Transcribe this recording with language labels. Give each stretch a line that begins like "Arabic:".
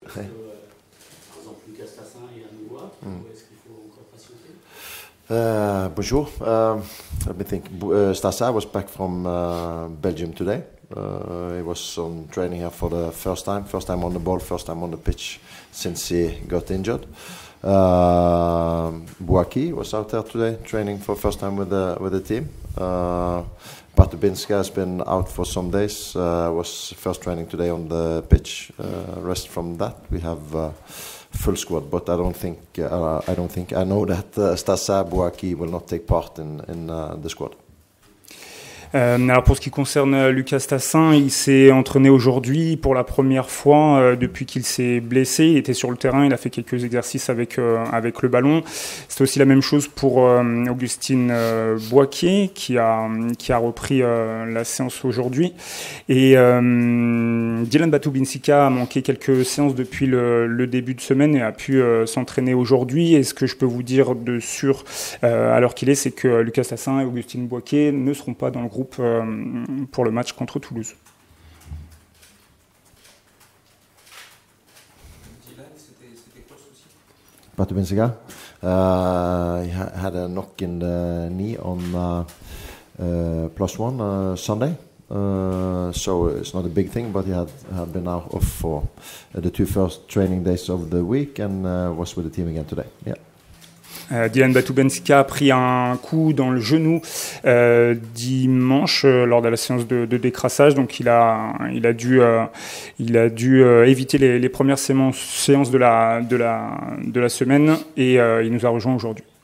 French: Est-ce que, par exemple, Lucas Tassin est à nouveau apte ou est-ce qu'il faut encore patienter?
English: Bonjour. Let me think. Stasa was back from Belgium today. He was on training here for the first time on the ball, first time on the pitch since he got injured. Bouaki was out there today training for first time with the team. Batubinska has been out for some days. Was first training today on the pitch. Rest from that, we have full squad. But I don't think I know that Stasa Bouaki will not take part in the squad.
French: Alors pour ce qui concerne Lucas Tassin, il s'est entraîné aujourd'hui pour la première fois depuis qu'il s'est blessé. Il était sur le terrain, il a fait quelques exercices avec le ballon. C'est aussi la même chose pour Augustine Boaquier qui a repris la séance aujourd'hui. Et Dylan Batubinsika a manqué quelques séances depuis le début de semaine et a pu s'entraîner aujourd'hui. Et ce que je peux vous dire de sûr à l'heure qu'il est, c'est que Lucas Tassin et Augustine Boaquier ne seront pas dans le groupe pour le match contre Toulouse. Dylan, c'était quoi le souci?
English: Batubinska, he had a knock in the knee on +1 Sunday. So it's not a big thing, but he had been out off for the 2 first training days of the week and was with the team again today. Yeah.
French: Dylan Batubinsika a pris un coup dans le genou dimanche lors de la séance de décrassage, donc il a dû éviter les premières séances de la semaine et il nous a rejoint aujourd'hui.